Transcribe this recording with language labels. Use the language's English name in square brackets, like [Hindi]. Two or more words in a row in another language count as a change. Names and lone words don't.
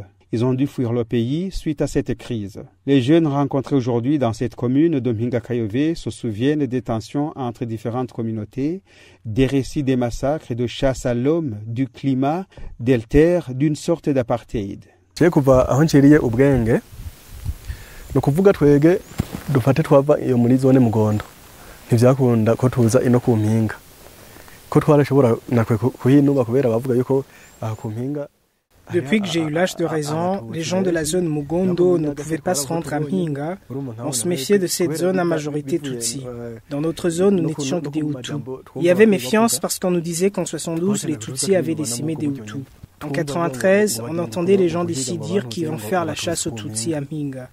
[French] Ils ont dû fuir le pays suite à cette crise. Les jeunes rencontrés aujourd'hui dans cette commune de Mpinga Kayove se souviennent des tensions entre différentes communautés, des récits des massacres et de chasse à l'homme, du climat, des terres, d'une sorte d'apartheid. [Rundi] ntivyakunda ko tuza ino ku mpinga ko twarashobora nakwe kuhinuba kubera bavuga yuko ku mpinga. [French] Depuis que j'ai eu l'âge de raison, les gens de la zone Mugondo ne pouvaient pas se rendre à Mpinga. On se méfiait de cette zone à majorité Tutsi. Dans notre zone, nous n'étions que des Hutus. Il y avait méfiance parce qu'on nous disait qu'en 72, les Tutsis avaient décimé des Hutus. En 93, on entendait les gens d'ici dire qu'ils vont faire la chasse aux Tutsis à Mpinga.